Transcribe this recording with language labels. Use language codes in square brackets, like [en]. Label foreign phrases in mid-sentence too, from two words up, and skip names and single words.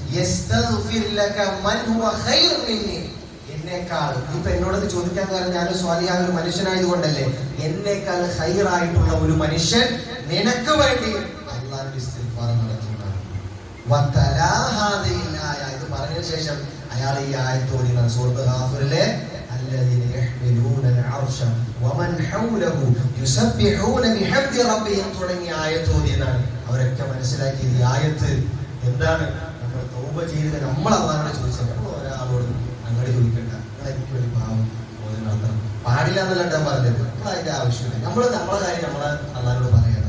[ml] എന്നേക്കാൾ ഇപ്പൊ എന്നോടത് ചോദിക്കാൻ കാരണം ഞാൻ സ്വാലിഹായ ഒരു മനുഷ്യനായതുകൊണ്ടല്ലേ, എന്നേക്കാൾ ഖൈറായിട്ടുള്ള ഒരു മനുഷ്യൻ നിനക്ക് വേണ്ടി അള്ളാഹുവിന്റെ ഇസ്തിഗ്ഫാർ നടത്തുന്നതാണ്. ഇത് പറഞ്ഞതിന് ശേഷം അയാൾ ഈ ആയത്ത് ഓതി. സൂറത്ത് ഗാഫിറിലെ [ar] الذين يحملون العرش ومن حوله يسبحون بحمد ربهم [ml] തുടങ്ങിയ ആയത്ത് ഓതിയതാണ്. അവരൊക്കെ മനസ്സിലാക്കി ഈ ആയത്ത് എന്താണ്, നമ്മൾ തൗബ ചെയ്ത് നമ്മൾ അള്ളാഹുവോട് ചോദിച്ചത്, നമ്മൾ ഒരാളോട് അങ്ങോട്ട് ചോദിക്കണ്ട, നിങ്ങൾ എനിക്ക് വേണ്ടി പാവം ഓതുന്നത് പാടില്ല എന്നല്ല ഞാൻ പറഞ്ഞത്. നമ്മൾ അതിന്റെ ആവശ്യമില്ല, നമ്മളെ കാര്യം നമ്മളെ അള്ളാഹുവോട് പറയണം.